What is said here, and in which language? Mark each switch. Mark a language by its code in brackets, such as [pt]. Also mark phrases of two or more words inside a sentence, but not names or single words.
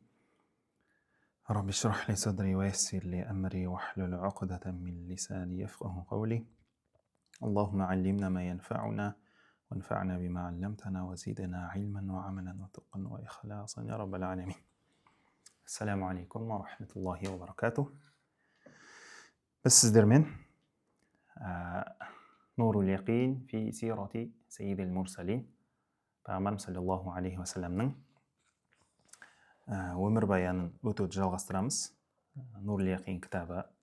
[ar] رب اشرح لي صدري ويسر لي أمري واحلل عقدة من لساني يفقه قولي. اللهم علمنا ما ينفعنا وانفعنا بما علمتنا وزدنا علما وعملا وتقا وإخلاصا يا رب العالمين. السلام عليكم ورحمة الله وبركاته. [kk] Біз сіздермен нурул яқин фи сирати саййидил мурсалин, пайғамбарымыз [ar] صلى الله عليه وسلم [kk] өмірбаянын өтуді жалғастырамыз. Нурул яқин кітабы.